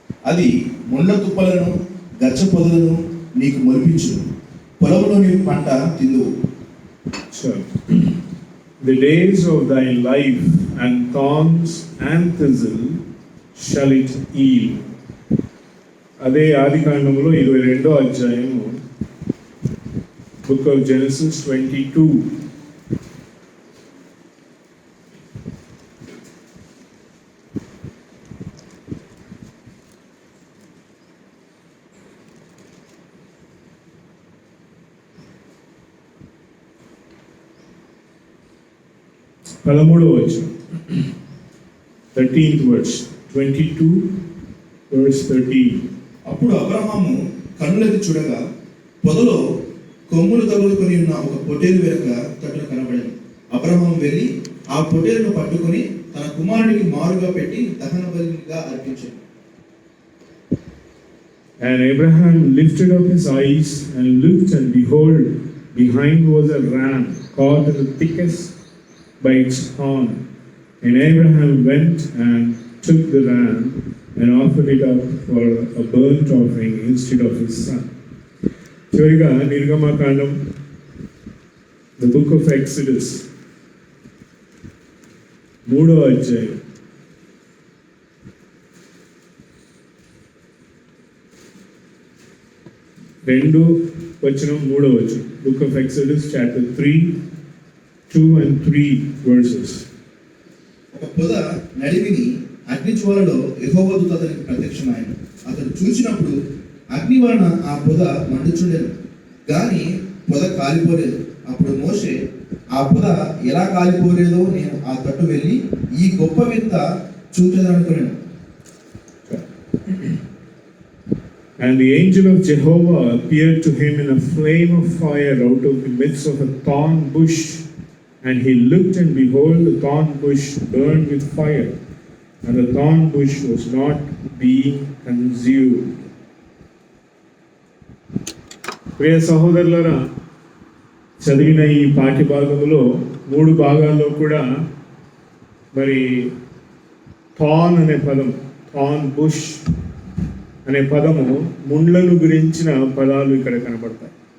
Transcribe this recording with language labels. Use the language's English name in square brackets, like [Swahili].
[Telugu] అది ముండ్ల తుప్పలను గచ్చ పొదలను నీకు మొలిపించు, పొలంలోని పంట తిందువు. [English] The days of thy life and thorns and thistle shall it yield. [Telugu] అదే ఆదికాండంలో 22వ అధ్యాయము, [English] Book of Genesis 22. [Telugu] పదమూడవ వచనం, [English] 13th verse, 22 verse 13. [Telugu] అప్పుడు అబ్రహాము కన్నులెత్తి చూడగా పొదలో కొమ్ములు తగులుకొని ఉన్న ఒక పొట్టేలు వెనుక తట్టున కనబడింది. అబ్రహాము వెళ్ళి ఆ పొట్టేలును పట్టుకొని తన కుమారునికి మారుగా పెట్టి దహన బలిగా అర్పించాడు. [English] And Abraham lifted up his eyes and looked, and behold, behind was a ram caught in the thickest by its horn. And Abraham went and took the ram and offered it up for a burnt offering instead of his son. [Telugu] చివరిగా నిర్గమకాండం, [English] the book of Exodus [Telugu] 3వ అధ్యాయం 2వ వచనం 3వ వచనం. [English] Book of Exodus chapter 3, 2 and 3 verses. [Telugu] ఒక పొద నడిమిని అగ్ని జ్వాలలో యెహోవా దూత అతనికి ప్రత్యక్షమాయెను. అతడు చూసినప్పుడు అగ్ని వలన ఆ పొద మండుచుండెను, గాని పొద కాలిపోలేదు. అప్పుడు మోషే, ఆ పొద ఎలా కాలిపోలేదో నేను ఆ తట్టు వెళ్ళి ఈ గొప్ప వింత చూచెదనుకున్నాను. [English] And the angel of Jehovah appeared to him in a flame of fire out of the midst of a thorn bush. And he looked, and behold, the thorn bush burned with fire, and the thorn bush was not being consumed. [Telugu] ప్రియ సహోదరులారా, చదివిన ఈ పాఠ్య భాగంలో 3 భాగాల్లో కూడా మరి than అనే పదం, థాన్ బుష్ అనే పదము, ముండ్లను గురించిన పదాలు ఇక్కడ కనబడతాయి.